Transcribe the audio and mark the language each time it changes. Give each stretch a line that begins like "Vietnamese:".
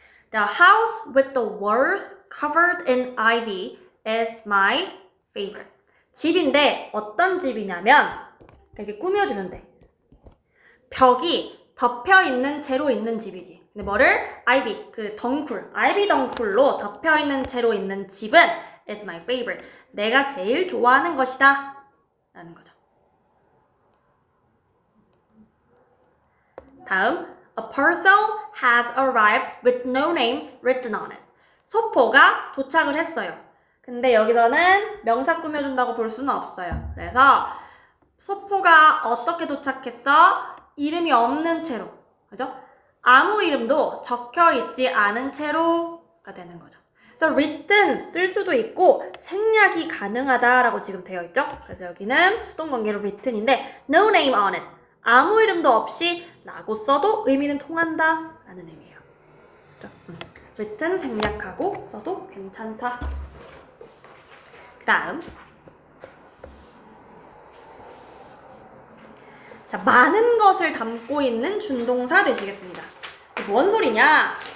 English: The house with the walls covered in ivy is my favorite.
Korean: 집인데 어떤 집이냐면 이렇게 꾸며주는데 벽이 덮여 있는 채로 있는 집이지. 근데 뭐를? 아이비, 그 덩쿨, 아이비 덩쿨로 덮여 있는 채로 있는 집은
English: is my favorite.
Korean: 내가 제일 좋아하는 것이다 라는 거죠. 다음,
English: a parcel has arrived with no name written on it.
Korean: 소포가 도착을 했어요. 근데 여기서는 명사 꾸며준다고 볼 수는 없어요. 그래서 소포가 어떻게 도착했어? 이름이 없는 채로, 그죠? 아무 이름도 적혀있지 않은 채로가 되는 거죠. 그래서 written 쓸 수도 있고 생략이 가능하다라고 지금 되어 있죠? 그래서 여기는 수동관계로 written인데
English: no name on it.
Korean: 아무 이름도 없이 라고 써도 의미는 통한다 라는 의미예요. 그렇죠? written 생략하고 써도 괜찮다. 그 다음 자, 많은 것을 담고 있는 준동사 되시겠습니다. 뭔 소리냐?